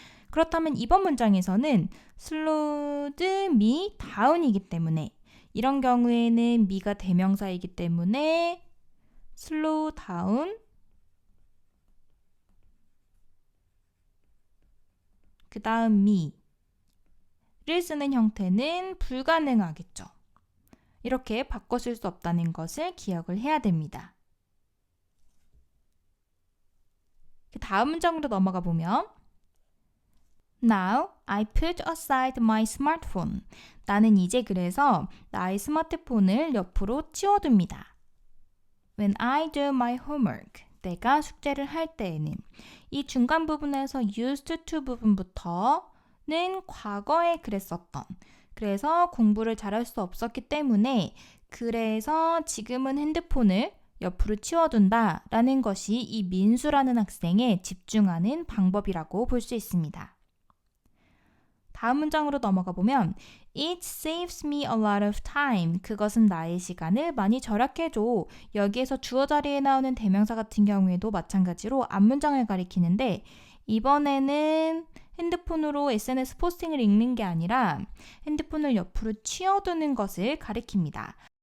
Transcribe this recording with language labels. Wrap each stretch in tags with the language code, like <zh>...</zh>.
<ko>그렇다면 이번 문장에서는</ko> <en>slowed me down</en> <ko>이기 때문에 이런 경우에는 me가 대명사이기 때문에 slow down 그 다음 me를 쓰는 형태는 불가능하겠죠. 이렇게 바꿔 쓸 수 없다는 것을 기억을 해야 됩니다. 다음 문장으로 넘어가 보면</ko> <en>Now I put aside my smartphone.</en> <ko>나는 이제 그래서 나의 스마트폰을 옆으로 치워둡니다.</ko> <en>When I do my homework.</en> <ko>내가 숙제를 할 때에는 이 중간 부분에서 used to 부분부터는 과거에 그랬었던 그래서 공부를 잘할 수 없었기 때문에 그래서 지금은 핸드폰을 옆으로 치워둔다 라는 것이 이 민수라는 학생에 집중하는 방법이라고 볼 수 있습니다. 다음 문장으로 넘어가 보면</ko> <en>It saves me a lot of time.</en> <ko>그것은 나의 시간을 많이 절약해줘. 여기에서 주어 자리에 나오는 대명사 같은 경우에도 마찬가지로 앞문장을 가리키는데 이번에는 핸드폰으로 SNS 포스팅을 읽는 게 아니라 핸드폰을 옆으로 치워두는 것을 가리킵니다.</ko>